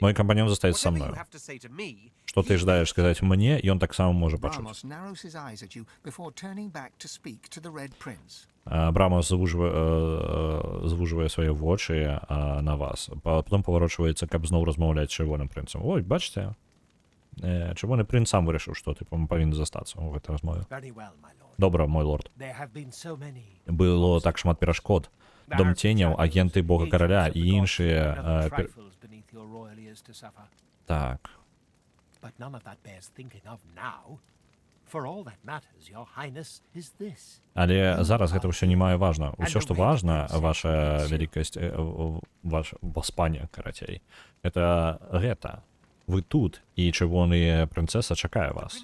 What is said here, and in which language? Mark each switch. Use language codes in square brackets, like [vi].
[be] Мой кампаньон застаецца са [en] Whatever [be] мною. [en] you have to say to me, [be] Што ты жадаеш сказаць мне, ён таксама можа пачуць. [en] Bramos narrows his eyes at you before turning back to speak to the Red Prince. [be] Брамас звужвае свае вочы на вас, потом паварочваецца, каб зноў размаўляць чырвоным прынцам. Ой, бачце, [uk] Червоний принц сам вирішив, що типу павінен застатися у [be] гэтай размове. [en] Very well, my lord. [be] Добра, мой лорд. [en] There have been so many. [be] Было так шмат перашкод. Дом ценяў, агенты бога караля і іншыя... [en] Trifles beneath your royal ears to suffer. [be] Так. [en] But none of that bears thinking of now. For all that matters, your highness is this. [be] Але зараз гэта ўсё не мае важна. Усё, што важна, ваша вялікасць, ваш васпане, карацей, гэта. Вы тут, і чырвоная прынцэса чакае вас.